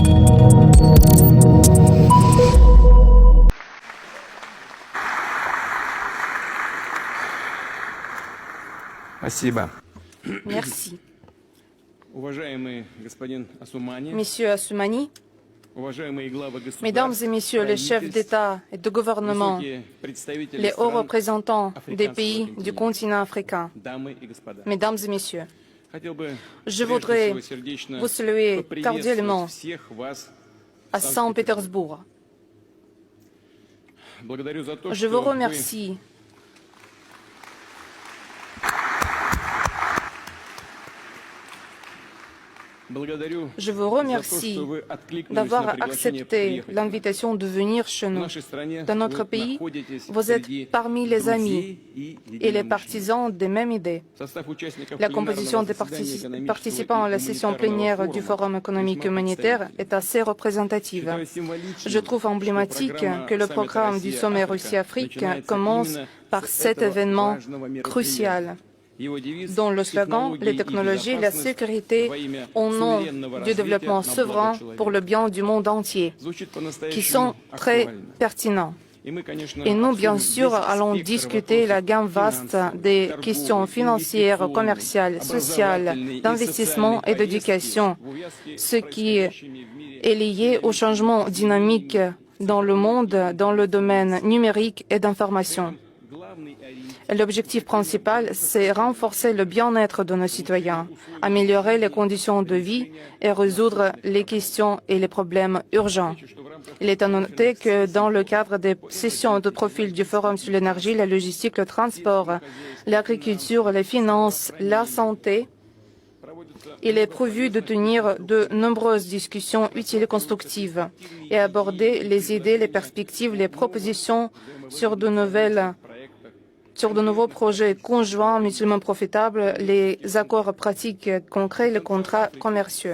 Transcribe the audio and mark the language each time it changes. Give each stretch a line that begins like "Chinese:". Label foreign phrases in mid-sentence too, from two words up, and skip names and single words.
Russian: Спасибо.
French: Merci.
Russian: Уважаемый господин Асумани,
French: Monsieur Assoumani,
Russian: уважаемые главы государств,
French: Mesdames et Messieurs les chefs d'État et de gouvernement,
Russian: высокие представители
French: les hauts
Russian: стран,
French: représentants des
Russian: африканского
French: pays du
Russian: континента,
French: continent africain,
Russian: дамы и господа.
French: Mesdames et Messieurs,
Russian: Хотел бы
French: je
Russian: прежде
French: voudrais
Russian: всего сердечно
French: vous saluer
Russian: поприветствовать
French: cordialement
Russian: всех вас в
French: à
Russian: Санкт-Петербурге.
French: Saint-Pétersbourg.
Russian: Благодарю за то,
French: Je vous
Russian: что вы
French: remercie
Russian: благодарю
French: Je vous
Russian: за то,
French: remercie
Russian: что вы откликнулись на
French: d'avoir
Russian: приглашение
French: accepté
Russian: приехать.
French: l'invitation de venir chez
Russian: В
French: nous.
Russian: нашей стране
French: Dans notre
Russian: вы
French: pays,
Russian: находитесь
French: vous
Russian: среди
French: êtes parmi les
Russian: друзей
French: amis
Russian: и
French: et les
Russian: единомышленников.
French: partisans des mêmes idées.
Russian: Sостав участников
French: La
Russian: пленарного
French: composition des
Russian: заседания экономического
French: participants à la
Russian: и
French: session
Russian: гуманитарного
French: plénière du
Russian: форума
French: Forum économique
Russian: весьма
French: humanitaire
Russian: представительна.
French: est assez représentative.
Russian: Считаю символичным,
French: Je trouve
Russian: что
French: emblématique
Russian: программа
French: que le
Russian: саммита
French: programme du sommet
Russian: Россия-Африка
French: Russie-Afrique
Russian: начинается
French: commence
Russian: именно
French: par
Russian: с
French: cet
Russian: этого
French: événement
Russian: важного мероприятия.
French: crucial,
Russian: Его девиз
French: dont le slogan
Russian: «Технологии
French: les
Russian: и
French: technologies, la
Russian: безопасность
French: sécurité
Russian: во имя
French: au nom
Russian: суверенного
French: du
Russian: развития
French: développement
Russian: на благо
French: souverain
Russian: человека».
French: pour le bien du monde entier,
Russian: Звучит
French: qui
Russian: по-настоящему
French: sont très
Russian: актуально.
French: pertinents.
Russian: И мы, конечно,
French: Et nous, bien
Russian: обсудим
French: sûr,
Russian: весь
French: allons
Russian: спектр
French: discuter la
Russian: вопросов
French: gamme vaste
Russian: финансовых,
French: des
Russian: торговых,
French: questions financières,
Russian: инвестиционных,
French: commerciales, sociales,
Russian: образовательной и
French: d'investissement
Russian: социальной
French: et d'éducation,
Russian: повестки в увязке с
French: ce qui
Russian: происходящими в мире
French: est lié au changement dynamique dans le monde, dans le domaine numérique et d'information.
Russian: главный ориентир.
French: L'objectif principal, c'est renforcer le bien-être de nos citoyens, améliorer les conditions de vie et résoudre les questions et les problèmes urgents. Il est à noter que dans le cadre des sessions de profil du Forum sur l'énergie, la logistique, le transport, l'agriculture, les finances, la santé, il est prévu de tenir de nombreuses discussions utiles et constructives et aborder les idées, les perspectives, les propositions sur de nouveaux projets conjoints mutuellement profitables, les accords pratiques concrets, les contrats commerciaux.